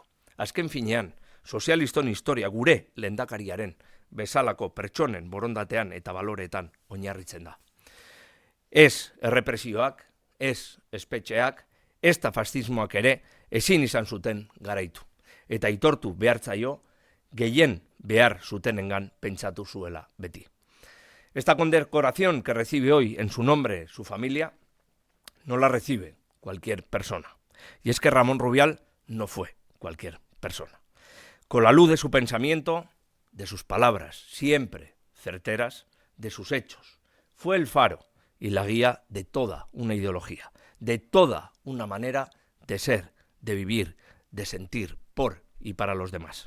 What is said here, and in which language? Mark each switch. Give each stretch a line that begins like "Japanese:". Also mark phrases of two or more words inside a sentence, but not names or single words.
Basque: Azken finean, sozialiston historia gure lehendakariaren bezalako pertsonen borondatean eta baloretan oinarritzen da. Ez errepresioak, ez espetxeak, ez da fascismoak ere ezin izan zuten garaitu. Eta aitortu behartzaio gehien behar zutenengan pentsatu zuela beti.
Spanish: Esta condecoración que recibe hoy en su nombre su familia no la recibe cualquier persona. Y es que Ramón Rubial no fue cualquier persona. Con la luz de su pensamiento, de sus palabras siempre certeras, de sus hechos, fue el faro y la guía de toda una ideología, de toda una manera de ser, de vivir, de sentir por y para los demás.